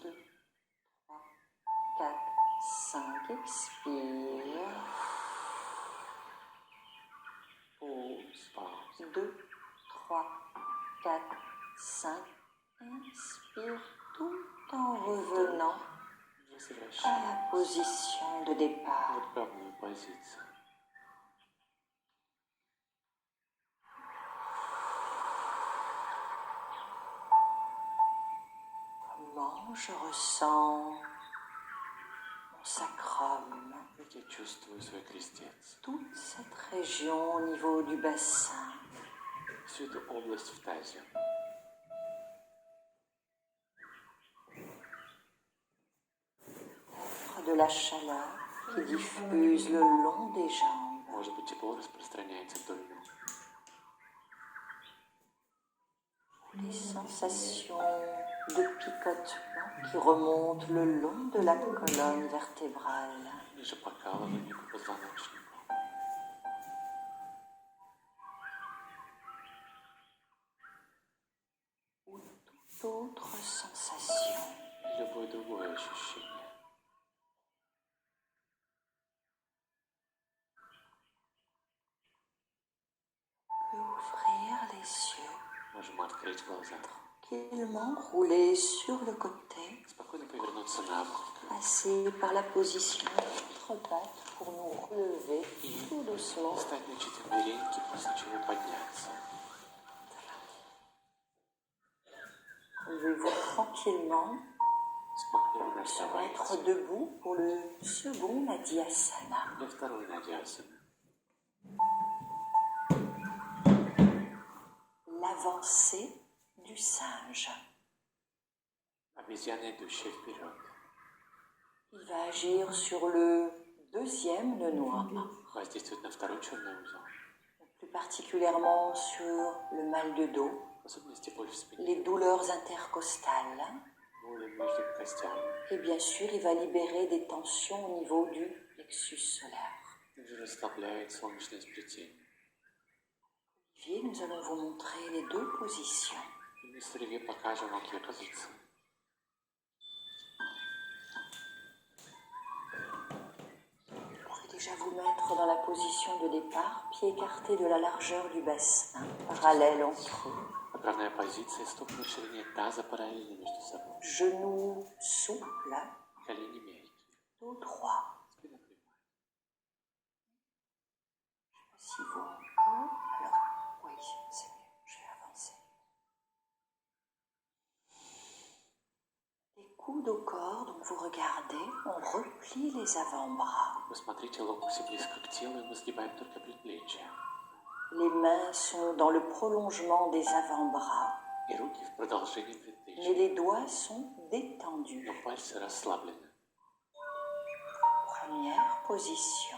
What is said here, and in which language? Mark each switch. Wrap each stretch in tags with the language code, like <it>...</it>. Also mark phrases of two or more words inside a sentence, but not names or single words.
<fr>2, 3, 4, 5, expire. Pause. 2, 3, 4, 5, inspire tout en revenant à la position de</fr> <ru>В</ru> <fr>départ.</fr> <ru>отправную позицию.</ru> <fr>Comment je ressens mon sacrum,</fr> <ru>Как я чувствую свой крестец.</ru> <fr>toute cette région au niveau du bassin.</fr> <ru>Всю эту область в тазе.</ru> <fr>De la chaleur qui diffuse le long des jambes.</fr> <ru>Может быть, тепло распространяется вдоль ног.</ru> <fr>Des sensations de picotement qui remontent le long de la colonne vertébrale.</fr> <ru>Ниже покалывание по позвоночнику.</ru> <fr>Ou toute autre sensation.</fr> <ru>Любое другое ощущение.</ru> <fr>Peut ouvrir les yeux,</fr> <ru>Можем открыть глаза.</ru> <fr>tranquillement rouler sur le côté,</fr> <ru>Спокойно повернуться на бок.</ru> <fr>passer par la position de notre patte pour nous relever tout doucement.</fr> <ru>Встать на четвереньки, после чего подняться.</ru> <fr>Relevez-vous tranquillement,</fr> <ru>Спокойно</ru> <fr>se mettre</fr> <ru>оставайтесь.</ru> <fr>debout pour le second Madhyasana.</fr> <ru>Для второй надясаны.</ru> <fr>L'avancée du singe.</fr> <ru>Обезьяна, идущая вперед.</ru> <fr>Il va agir sur le deuxième nœud noir,</fr> <ru>воздействует на второй черный узел.</ru> <fr>plus particulièrement sur le mal de dos,</fr> <ru>В особенности боль в спине,</ru> <fr>les douleurs intercostales.</fr> <ru>боли между костями.</ru> <fr>Et bien sûr, il va libérer des tensions au niveau du plexus solaire.</fr> <ru>Также расслабляет солнечное сплетение.</ru> <fr>Olivier, nous allons vous montrer les deux positions.</fr> <ru>И мы с Оливье покажем вам две позиции.</ru> <fr>Vous pouvez déjà vous mettre dans la position de départ, pied écarté de la largeur du bassin, parallèle entre eux.</fr> <ru>Отправная позиция, стопы на ширине таза параллельно между собой.</ru> <fr>Genoux souples,</fr> <ru>Колени мягкие,</ru> <fr>dos droit.</fr> <ru>спина прямая.</ru> <fr>Si vous encore. Alors, oui, c'est mieux. Je vais avancer. Les coudes au corps, donc vous regardez, on replie les avant-bras.</fr> <ru>Вы смотрите, локти близко к телу, и мы сгибаем только предплечья.</ru> <fr>Les mains sont dans le prolongement des avant-bras,</fr> <ru>И руки в продолжении</ru> <fr>mais</fr> <ru>предплечья.</ru> <fr>les doigts sont détendus.</fr> <ru>Но пальцы расслаблены.</ru> <fr>Première position.</fr>